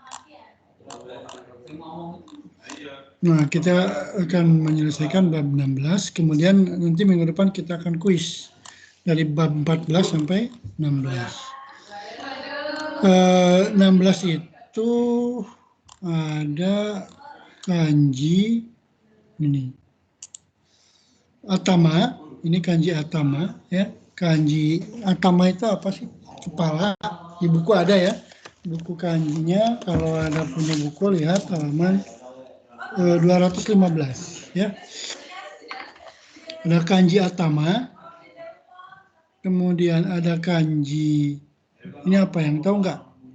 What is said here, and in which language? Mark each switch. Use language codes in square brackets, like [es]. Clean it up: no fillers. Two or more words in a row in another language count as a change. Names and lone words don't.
[id] Nah, kita akan menyelesaikan bab 16, kemudian nanti minggu depan kita akan kuis dari bab 14 sampai 16. 16 itu ada kanji ini. Atama, ini kanji atama ya. Kanji atama itu apa sih? Kepala. Di buku ada ya. Buku kanjinya, kalau ada punya buku lihat halaman 215 ya. Ada kanji atama, kemudian ada kanji ini apa yang tahu nggak?